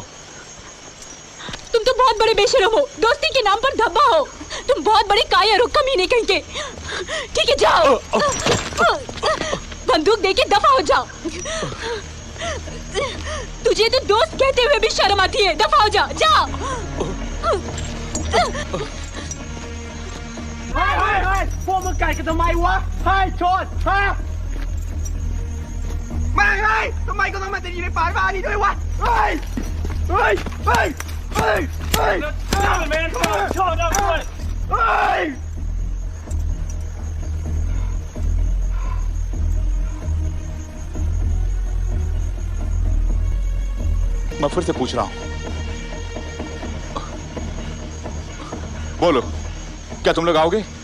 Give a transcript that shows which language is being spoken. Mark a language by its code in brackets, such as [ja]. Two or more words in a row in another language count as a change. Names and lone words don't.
[hi] तुम तो बहुत बड़े बेशरम हो। दोस्ती के नाम पर धब्बा हो। तुम बहुत बड़े कायर हो, कमीने कहीं के। ठीक है, जाओ। बंदूक देके दफा हो जाओ। तुझे तो दोस्त कहते हुए भी शर्म आती है। दफा हो जा, जा। [th] พวกมึงกัดกันทำไมวะเฮ้ยโชนฮะไม่เฮ้ยทำไมก็ต้องมาตีอยู่ในป่าบ้านี้ด้วยวะเฮ้ยเฮ้ยเฮ้ยเฮ้ยเฮ้ยน้ำมันไม่ได้โชนนะเว้ยเฮ้ย [hi] मैं फिर से पूछ रहा हूं, बोलो, क्या तुम लोग आओगे?